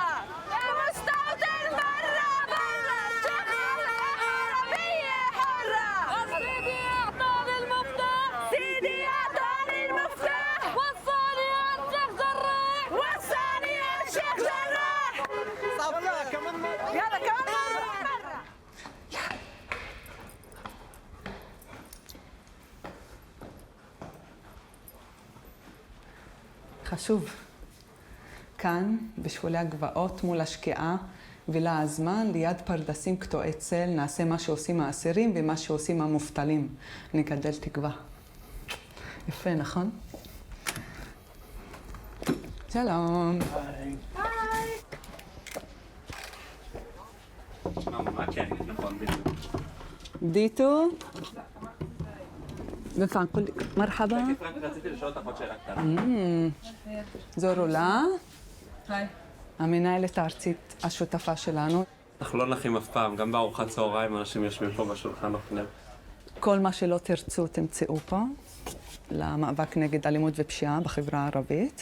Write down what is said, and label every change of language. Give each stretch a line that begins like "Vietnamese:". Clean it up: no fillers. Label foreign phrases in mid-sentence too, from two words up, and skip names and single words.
Arabic: يا مستوطن برا الشيخ جرح عربية حرة. سيدي أعطاني المفتاح، سيدي أعطاني المفتاح، وصاني يا الشيخ جراح، وصاني يا الشيخ جراح. يلا كمان مرة.
Hebrew: חשוב. כאן, בשבילי הגבעות, מול השקיעה, וילה הזמן, ליד פרדסים קטועי צל, נעשה מה שעושים האסירים ומה שעושים המובטלים. נגדל תקווה. יפה, נכון? שלום.
Arabic: ديتو بنفع نقول لك مرحبا.
Hebrew: רציתי לשאול אותך עוד שאלה קטנה. זו רולה, המנהלת הארצית השותפה שלנו. אנחנו לא נחים אף פעם, גם בארוחת צהריים אנשים יושבים פה בשולחן אוכלים. כל מה שלא תרצו תמצאו פה, למאבק נגד אלימות ופשיעה בחברה הערבית.